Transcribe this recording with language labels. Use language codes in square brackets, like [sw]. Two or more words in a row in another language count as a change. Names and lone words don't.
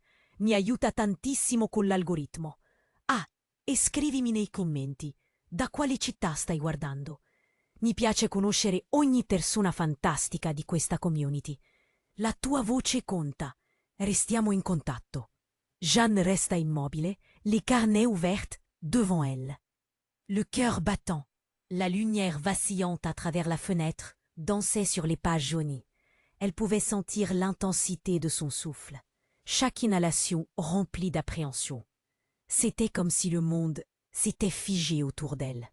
[it] Mi aiuta tantissimo con l'algoritmo. Ah, e scrivimi nei commenti da quale città stai guardando. Mi piace conoscere ogni persona fantastica di questa community. La tua voce conta. Restiamo in contatto. [fr] Jeanne resta immobile, les carnets ouverts devant elle. Le cœur battant, la lumière vacillante à travers la fenêtre dansait sur les pages jaunies. Elle pouvait sentir l'intensité de son souffle, chaque inhalation remplie d'appréhension. C'était comme si le monde s'était figé autour d'elle.